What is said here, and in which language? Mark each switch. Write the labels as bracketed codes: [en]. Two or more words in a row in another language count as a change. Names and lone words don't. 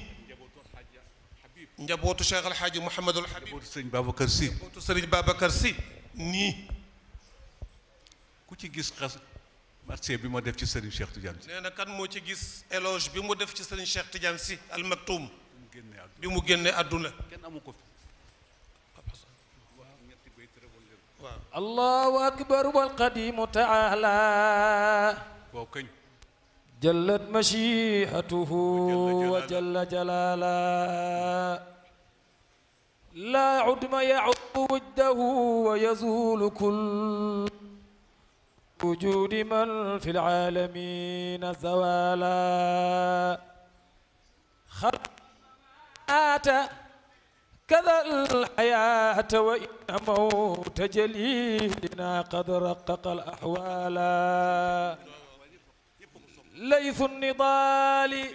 [wo] njabootu Cheikh El Hadj Mouhamadul Habib. njabootu sëriñ Babacar Sy. njabootu sëriñ Babacar Sy. nii. ku ci gis xas marché bi ma def ci sëriñ Cheikh Tidiane Sy. nee na kan moo ci gis éloge bi mu def ci sëriñ Cheikh Tidiane Sy Al Maktoum. bi mu génnee àdduna. kenn amu ko fi. [ar] الله أكبر والقديم تعالى جلت مشيئته وجل جلالا لا عدم يعظ وده ويزول كل وجود من في العالمين زوالا خلقات كذا الحياة وإن موت جليلنا قد رقق الأحوال ليث النضال